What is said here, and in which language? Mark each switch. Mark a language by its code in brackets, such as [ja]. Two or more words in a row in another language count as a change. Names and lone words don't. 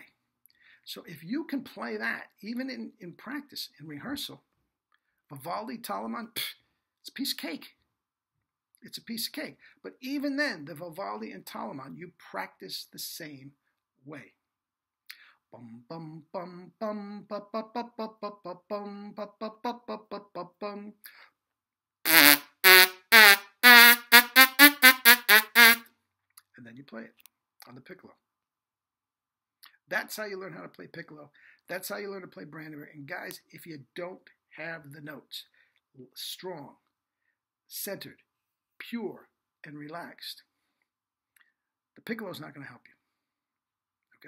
[en] So if you can play that, even in practice, in rehearsal, Vivaldi, Telemann, it's a piece of cake. It's a piece of cake. But even then, the Vivaldi and Telemann, you practice the same way. Bum bum bum bum ba ba ba ba ba ba bum ba ba ba ba ba ba bum. And then you play it on the piccolo. That's how you learn how to play piccolo. That's how you learn to play Brandenburg. And guys, if you don't have the notes strong, centered, pure, and relaxed, the piccolo is not going to help you.